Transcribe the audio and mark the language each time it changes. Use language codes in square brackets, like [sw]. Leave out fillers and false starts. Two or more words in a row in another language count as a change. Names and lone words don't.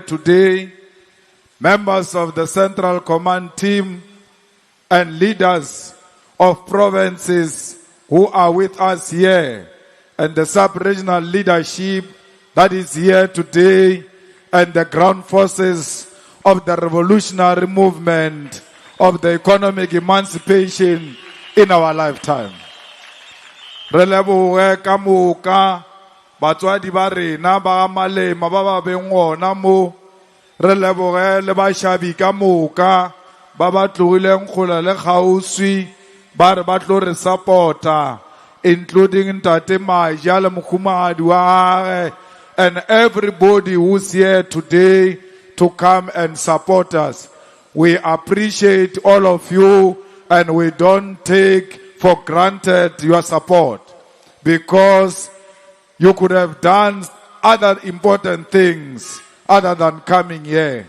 [en] today, members of the Central Command team, and leaders of provinces who are with us here, and the sub-regional leadership that is here today, and the ground forces of the revolutionary movement of the economic emancipation in our lifetime. [nso] Re leboge ka moka batswadi ba rena ba Malema ba ba beng gona mo. Re leboge le bashabi ka moka ba ba tlogileng kgola le kgauswi ba re ba tlo re supporta, including Ntate Maja le mokhumagadi wa gage, [en] and everybody who's here today to come and support us. We appreciate all of you, and we don't take for granted your support, because you could have done other important things other than coming here.